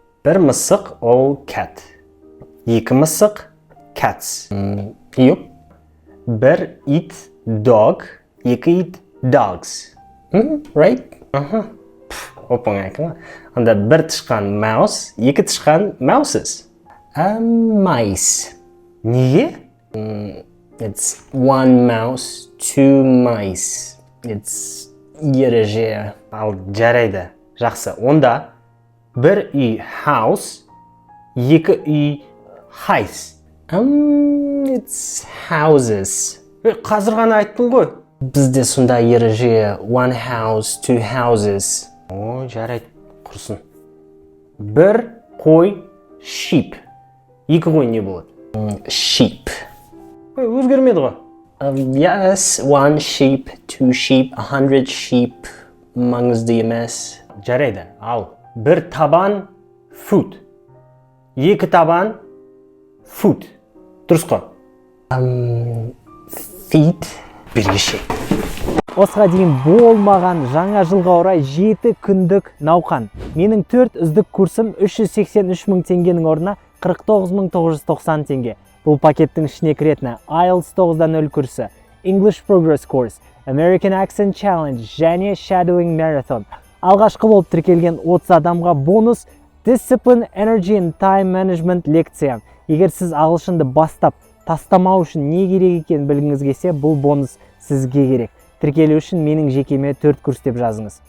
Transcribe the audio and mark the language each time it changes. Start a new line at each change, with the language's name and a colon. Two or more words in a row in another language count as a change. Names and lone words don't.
Kazakh: Бір мысық ол cat. Екі мысық cats. Юп. Бір ит dog. Екі ит
English: dogs. Right?
Kazakh: Оп-оңай екен. Анда бір тышқан mouse, екі тышқан mouses.
English: Mice. Неге? It's one mouse, two mice.
Kazakh: It's ереже. Ал жарайды. Жақсы. Онда бір үй house, екі үй house.
English: It's houses.
Kazakh: Қазір ғана айттың ғой. Бізде сонда ереже
English: one house, two houses.
Kazakh: О, жарайды. Құрсын. Бір қой sheep. Екі қой не болады? Sheep. Өзгермеді ғой.
English: Yes, one sheep, two sheep, 100 sheep.
Kazakh: Маңызды емес. Жарайды. Ал бір табан foot. Екі табан foot. Дұрыс қой. Feet. Бергеше. Осыға дейін болмаған жаңа жылға орай 7 күндік науқан. Менің 4 үздік курсым 383 мың теңгенің орнына 49.990 теңге. Бұл пакеттің ішіне кіретіні IELTS 9-0 курсы, English Progress Course, American Accent Challenge және Shadowing Marathon. Алғашқы болып тіркелген 30 адамға бонус Discipline, Energy and Time Management лекция. Егер сіз ағылшынды бастап, тастамау үшін не керек екенін білгіңіз келсе, бұл бонус сізге керек. Тіркелу үшін менің жекеме 4 курс деп жазыңыз.